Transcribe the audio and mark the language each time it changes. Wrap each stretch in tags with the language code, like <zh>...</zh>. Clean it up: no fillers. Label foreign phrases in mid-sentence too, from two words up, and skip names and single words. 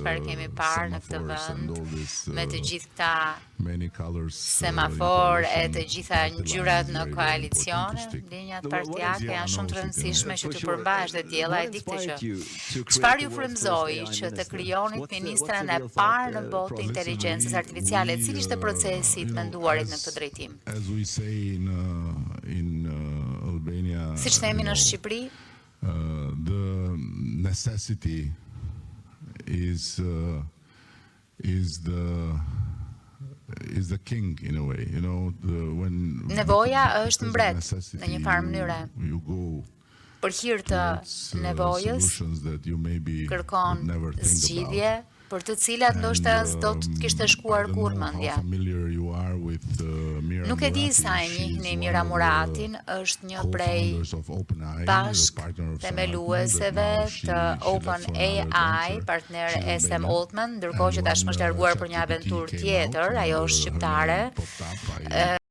<sq>çfarë kemi parë në këtë vend me të gjithë këta semafor e të gjitha ngjyrat në koalicione, linjat partijake janë shumë të rëndësishme që të përmbash dhe djela e dikte që çfarë ju frymëzoi që të krijonit ministren e parë në botë të inteligjencës artificiale, cili ishte procesi i menduarit në këtë drejtim? Siç themi në Shqipëri,</sq> <en>the necessity is the king in a way, you know, when</en> <sq>nevoja është mbret në një farë mënyre.</sq> <en>you go</en> <sq>Për hir të nevojës</sq> <en>solutions that you maybe</en> <sq>kërkon</sq> <en>would never think</en> <sq>zgjidhje për të cilat ndoshta s'do të kishte shkuar kurrë mendja. Nuk e di sa e njihni Mira Muratin, është një prej bashk themelueseve të OpenAI, partner e Sam Altman, ndërkohë që tashmë është larguar për një aventurë tjetër, ajo është shqiptare.</sq>